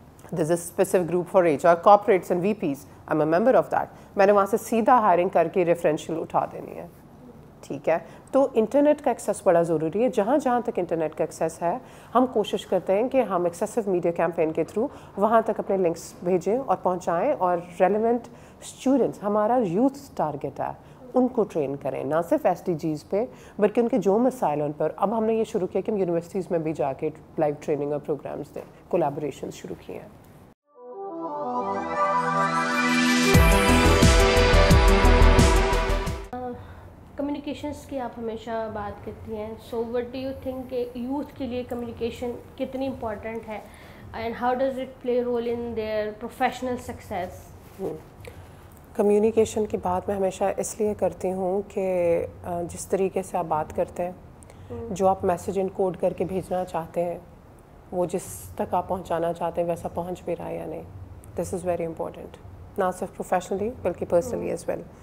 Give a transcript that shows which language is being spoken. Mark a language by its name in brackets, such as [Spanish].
[English] There is a specific group for HR corporates and VPs, I am a member of that. [Urdu] میں نے وہاں سے سیدھا hiring کر کے ریفرنشیل اٹھا دینی ہے, ٹھیک ہے. تو انٹرنیٹ کا ایکسیس بڑا ضروری ہے. جہاں جہاں تک انٹرنیٹ کا ایکسیس ہے, ہم کوشش کرتے ہیں کہ ہم ایکسیسو میڈیا کیمپین کے تھرو وہاں تک اپنے لنکس بھیجیں اور پہنچائیں, اور ریلیونٹ اسٹوڈنٹس, ہمارا یوتھ ٹارگیٹ ہے, ان کو ٹرین کریں, نہ صرف SDGs پہ بلکہ ان کے جو مسائل ان پر. اب ہم نے یہ شروع کیا کہ ہم یونیورسٹیز میں بھی جا کے لائیو ٹریننگ اور پروگرامس دیں, کولیبوریشنز شروع کیے ہیں. کمیونیکیشنس کی آپ ہمیشہ بات کرتی ہیں, [English] so what do you think [Urdu] کہ یوتھ کے لیے کمیونیکیشن کتنی امپورٹنٹ ہے, [English] And how does it play role in their professional success? [Urdu] Communication کی بات میں ہمیشہ اس لیے کرتی ہوں کہ جس طریقے سے آپ بات کرتے ہیں، جو آپ میسیج انکوڈ کر کے بھیجنا چاہتے ہیں، وہ جس تک آپ پہنچانا چاہتے ہیں ویسا پہنچ بھی رہا ہے یا نہیں. [English] this is very important, [Urdu] نہ صرف [English] professionally [Urdu] بلکہ [English] Personally as well.